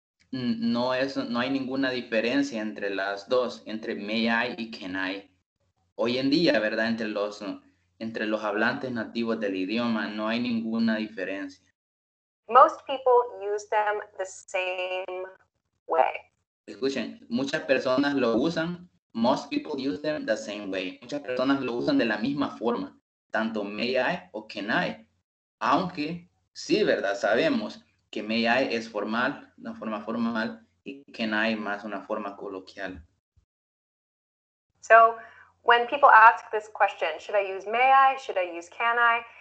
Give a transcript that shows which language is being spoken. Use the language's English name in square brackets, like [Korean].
[Spanish] No hay ninguna diferencia entre las dos, entre may I y can I. Hoy en día, ¿verdad? Entre los hablantes nativos del idioma no hay ninguna diferencia. [English] Most people use them the same way. [Spanish] Escuchen, muchas personas lo usan. [English] Most people use them the same way. [Spanish] Muchas personas lo usan de la misma forma, tanto may I o can I. Aunque sí, ¿verdad? Sabemos que may I es formal, una forma formal, y can I más una forma coloquial. [English] So, when people ask this question, should I use may I, should I use can I?